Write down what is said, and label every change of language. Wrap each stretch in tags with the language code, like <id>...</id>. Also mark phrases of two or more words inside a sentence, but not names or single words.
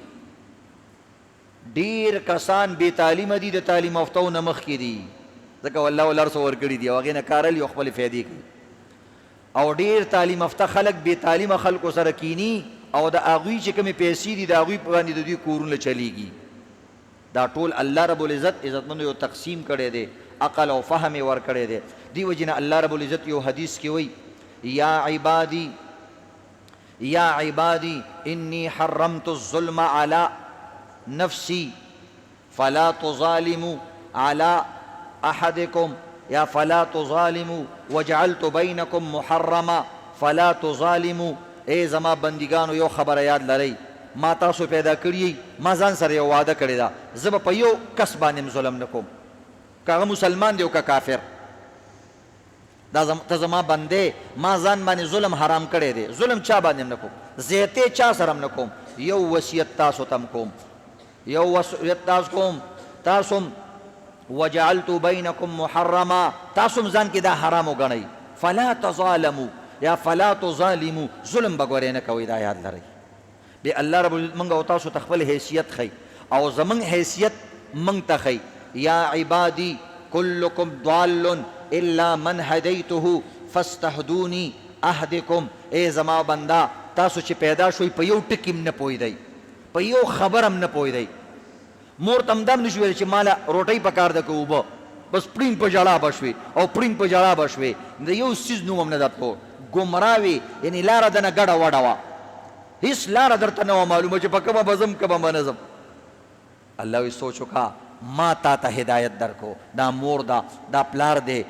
<ps>ډېر کسان بې تعلیمه دي د تعلیم یافتو نه مخکې دي ځکه والله ول هر څه ورکړي دي او هغې نه کارل یو خپلې فایدې کوي او ډېر تعلیم یافته خلک بې تعلیمه خلکو سره کینی او د هغوی چې کومې پیسې دي د هغوی باندې د دوی کورونه چلیږي دا ټول</ps> <ar>الله رب العزت</ar> <ps>عزتمندو یو تقسیم کړی دی عقل او فهم یې ورکړی دی دې وجې نه</ps> <ar>الله رب العزت</ar> <ps>یو حدیث کې وایي</ps> <ar>یا عبادی انی حرمت الظلم علی نفسی فلا تظالموا على احدکم یا فلا تظالموا وجعلت بینکم محرما فلا تظالموا</ar> <ps>ای زما بندگانو یو خبره یاد لرئ ما تاسو پیدا کړی ما ځان سره یو وعده کړی ده زه به په یو کس باندې ظلم نه کوم که هغه مسلمان دی او که کافر دا ته زما بندې ما ځان باندې ظلم حرام کړی دی ظلم چا باندې نه کوم زیاتې چا سره هم نه کوم یو وصیت تاسو ته کوم یو وصیت تاسو کوم تاسو</ps> <ar>وجعلت بینکم محرما</ar> <ps>تاسو ځان کې دا حرام وګڼئ</ps> <ar>فلا تظالموا یا فلا تظالموا</ar> <ps>ظلم به ګورې نه کوئ دا یاد لرئ بیا الله رب موږ او تاسو ته خپل حیثیت ښیي او زموږ حیثیت موږ ته ښیي</ps> <ar>یا عبادی کلکم ضال الا من هدیته فاستهدونی اهدکم</ar> <ps>ای زما بندا تاسو چې پیدا شوئ په یو ټکي هم نه پوهېدئ په یو خبر هم نه پوهېدئ مور ته هم دا هم نشي ویلی چې ماله روټۍ پکار ده که اوبه بس پړینګ په ژړا به شوې او پړینګ په ژړا به شوې د یو څیز نوم هم نه درته پوه ګمراه وې یعنې لاره دنه ګډه وډه وه هیڅ لاره درته نه وه معلومه چې په کومه به ځم کومه به نه ځم الله وی سوچ وکړه ما تا ته هدایت درکو دا مور دا دا پلار دی</ps>